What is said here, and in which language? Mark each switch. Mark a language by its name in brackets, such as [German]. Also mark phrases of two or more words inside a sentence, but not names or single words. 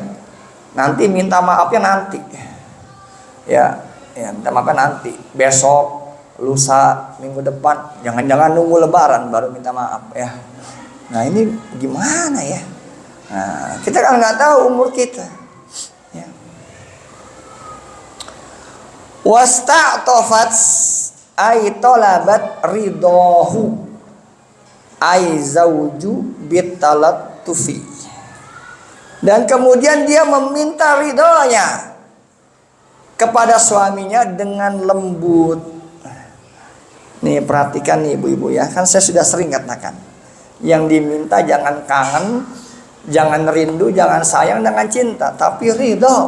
[Indonesian] Nanti minta maafnya nanti, ya, minta maafnya nanti, besok, lusa, minggu depan. Jangan-jangan nunggu lebaran baru minta maaf, ya. Nah, ini gimana ya? Nah, kita kan nggak tahu umur kita, ya. [Arabic] واستعطفت أي طلبت رضاه أي زوجه بالتلطف. [Indonesian] Dan kemudian dia meminta ridhonya kepada suaminya dengan lembut. Nih perhatikan nih ibu-ibu ya, kan saya sudah sering katakan, yang diminta jangan kangen, jangan rindu, jangan sayang dengan cinta, tapi ridho.